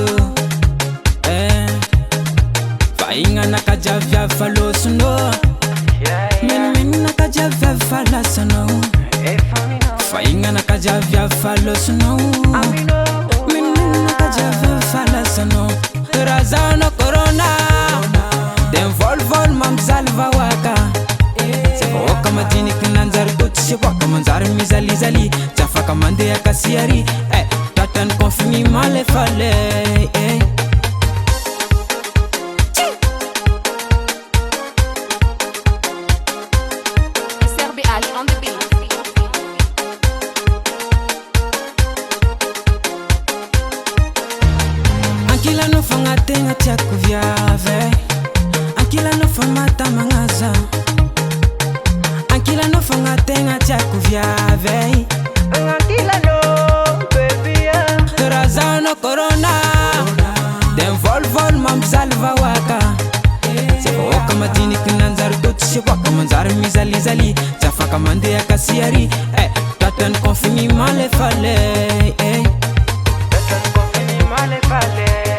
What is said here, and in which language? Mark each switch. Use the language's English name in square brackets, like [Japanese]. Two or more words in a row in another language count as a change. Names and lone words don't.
[Malagasy] fa ignanakajiaviavy fa losono menimeninakajiaviavy fa lasanao fa ignanakajiaviavy fa losono menimeninakajiaviavy fa lasanao raha zahanao corona de mivolvol mampizaly vahoaka tsy vahoaka madiniky nanjary dotsisekoaka manjary mizalizaly tsy afaka mandeha kasiary tatrany confinement le fale [English] on the beat. [Malagasy] Ankila no fagnategna tiako viavy ankila no famata magnaza ankila no fagnategna tiako viavy ankila no baby raha zahanao corona de mivolvol mampizaly vahoaka tsy vahoaka madiniky nanjary dotsisekoaka manjary mizalizaly tsy afaka mandeha kasiary tatrany confinement le fale tatrany confinement le fale